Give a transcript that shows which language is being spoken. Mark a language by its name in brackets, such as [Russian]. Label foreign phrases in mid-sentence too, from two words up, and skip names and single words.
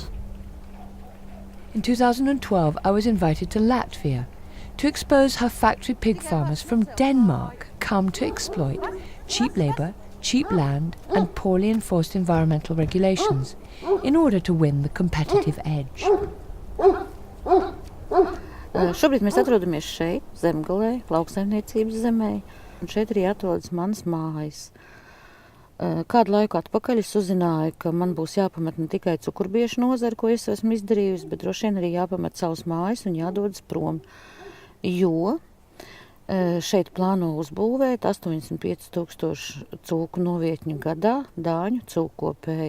[English] In 2012, I was invited to Latvia to expose how factory pig farmers from Denmark come to exploit cheap labour, cheap land and poorly enforced environmental regulations in order to win the competitive edge. [Latvian] Šobrīd mēs atrodamies šeit, Zemgalē, lauksaimniecības zemē, un šeit arī atrodas manas mājas. Kādu laiku atpakaļ es uzzināju, ka man būs jāpamet ne tikai cukurbiešu nozara, ko es esmu izdarījusi, bet droši vien arī jāpamet savas mājas un jādodas prom, jo šeit plāno uzbūvēt 85,000 cūku novietņu gadā dāņu cūkopēji.